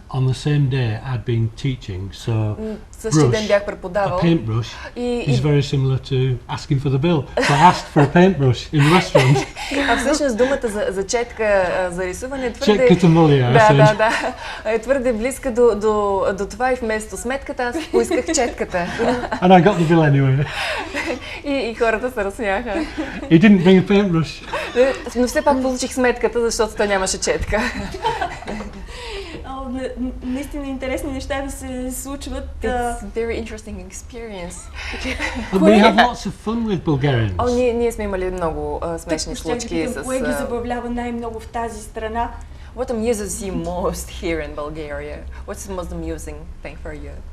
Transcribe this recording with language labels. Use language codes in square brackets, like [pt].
[en] on the same day, I'd been teaching, so [bg] Същия ден бях [en] a [bg] преподавал. [en] paintbrush [bg] И [en] is very similar to asking for the bill. So I asked for a paintbrush in the restaurant. [bg] всъщност думата за четка за рисуване е твърде... Четката моля, Да. Е твърде близка до това и вместо сметката аз поисках четката. [en] And I got the bill anyway. [bg] И хората се разсмяха. [en] He didn't bring a paintbrush. [bg] Но все пак получих сметката, защото той нямаше четка. Наистина интересни неща да се случват. [en] It's a very interesting experience. And we have lots of fun with Bulgarians. [bg] Ние сме имали много смешни случки с... Кое ги забавлява най-много в тази страна? [en] What amuses you most here in Bulgaria? What's the most amusing thing for you?